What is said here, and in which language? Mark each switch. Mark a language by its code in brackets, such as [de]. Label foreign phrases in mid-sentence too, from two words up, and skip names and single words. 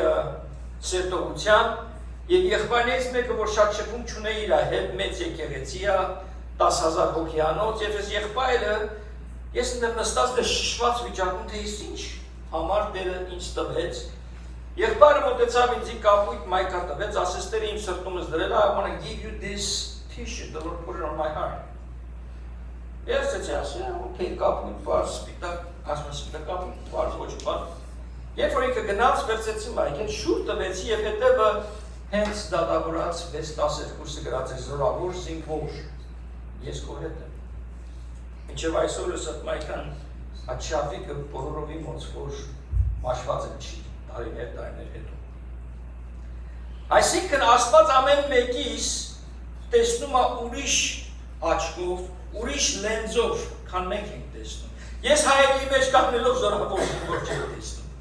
[hy] սերտողության, և եղբայրներից մեկը, որ շատ շփում չունեի իր հետ, մեծ եկեղեցի է, 10,000 հոգիանոց, և ես եղբայրը, ես ընդեմ նստած դե շշված վիճակում, թե ես ինչ համար Տերը ինձ տվեց։ Եղբայրը մոտեցավ ինձի կապույտ մայկա տվեց, ասեց Տերը իմ սրտումս դրել, [en] I want to give you this t-shirt, the Lord put it on my heart։ [hy] Ես ասեցի, okay, կապույտ բար, սպիտակ, ասում սպիտակ կապույտ բար, ոչ բար։ Երբ որ ինքը գնաց, վերցեցի մայքեն, շուր տվեցի և հետևը հենց դատավորած 6:12-ը գրած է զորավոր զինվոր, ես քո հետ եմ։ Մինչև այսօր ես այդ մայքան այդ շապիկը բոլորովին ոնց որ մաշված եմ չի, տարիներ հետո։ Այսինքն Աստված ամեն մեկիս տեսնում է ուրիշ աչքով, ուրիշ լենզով, քան մենք ենք տեսնում։ Ես հայերի մեջ կանգնելով զորավոր զինվոր չեմ տեսնում։